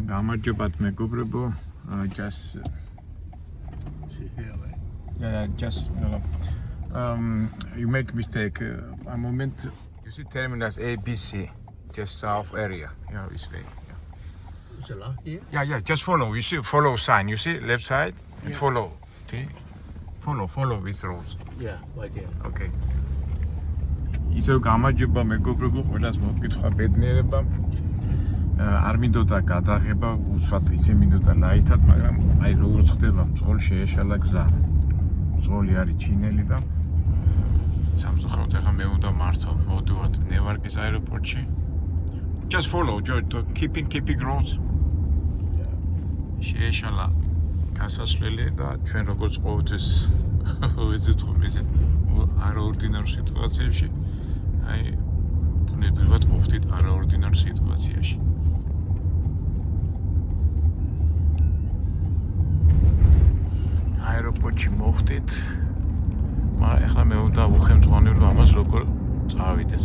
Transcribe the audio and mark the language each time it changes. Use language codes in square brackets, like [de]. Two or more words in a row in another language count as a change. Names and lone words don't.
[ka] გამარჯობათ მეგობრებო, [en] just you make mistake. A moment you see terminus ABC, just south area. Yeah, this way. Is it locked here? Yeah, just follow. You see, follow sign. You see, left side. And follow. See, follow these roads. Yeah, right there. Okay. [ka] ისევ გამარჯობა მეგობრებო, ყველას მოგკითხვა ბედნიერება. არ მინდოდა გადაღება, უსვათ ისე მინდოდა ლაითად, მაგრამ აი როგორ ხდება, მძღოლ შეეშალა გზა. მძღოლი არის ჩინელი და სამწუხაროდ ახლა მე უნდა მართო, მოვდივართ ნევარკის აეროპორტში. [en] Just follow, keeping roads. [ka] შეეშალა გასასვლელი და ჩვენ როგორც ყოველთვის ვეძებთ ხოლმე ესეთ არაორდინარ სიტუაციებში. აი ბუნებრივად მოვხდით არაორდინარ სიტუაციაში. აეროპორტში მოვხდით, მაგრამ ახლა მე უნდა უხელმძღვანელო ამას როგორ წავიდეს.